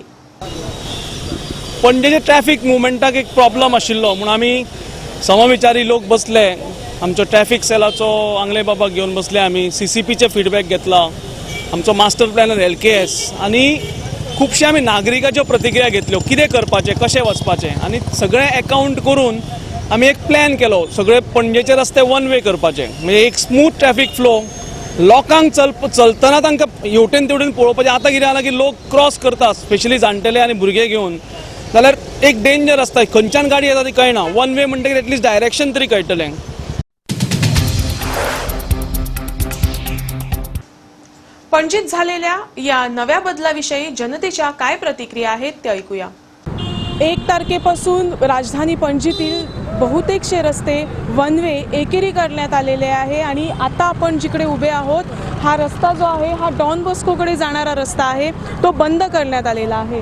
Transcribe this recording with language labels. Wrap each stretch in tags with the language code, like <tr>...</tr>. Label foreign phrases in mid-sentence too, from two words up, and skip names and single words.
<kok>पणजेचे ट्रॅफिक मुवमेंटाक एक प्रॉब्लेम आशिल्लो म्हणून आमी समविचारी लोक बसले, आमचो ट्रॅफिक सेलाचो आंगले बाबा घेवन बसले, आमी CCPचे फीडबॅक घेतला, आमचो</kok> <en>master planner</en> <kok>LKS आनी खुबशे आमी नागरिकाच्यो प्रतिक्रिया घेतल्यो, कितें करपाचें, कशें वचपाचें, आनी सगळें अकाउंट करून आमी एक प्लॅन केलो, सगळे पणजेचे रस्ते</kok> <en>one way</en> <kok>करपाचे, म्हणजे एक</kok> <en>smooth traffic flow,</en> <kok>लोकांक चलतना तांकां हेवटेन तेवटेन पळोवपाचें। आतां कितें जाला की लोक क्रॉस करता, स्पेशली जाणटेले आनी भुरगे घेवन, जाल्यार एक डेंजर आसता, खंयच्यान गाडी येता ती कळना।</kok> <en>one way</en> <kok>म्हणटकीर</kok> <en>at least direction</en> <kok>तरी कळटलें।</kok> <mr>पणजीत झालेल्या या नव्या बदलाविषयी जनतेच्या काय प्रतिक्रिया आहेत ते ऐकूया। 1 तारखेपासून राजधानी पणजीतील बहुतेकशे रस्ते</mr> <en>one way</en> <mr>एकेरी करण्यात आलेले आहे आणि आता आपण जिकडे उभे आहोत हा रस्ता जो आहे हा डॉन बॉस्कोकडे जाणारा रस्ता आहे, तो बंद करण्यात आलेला आहे।</mr>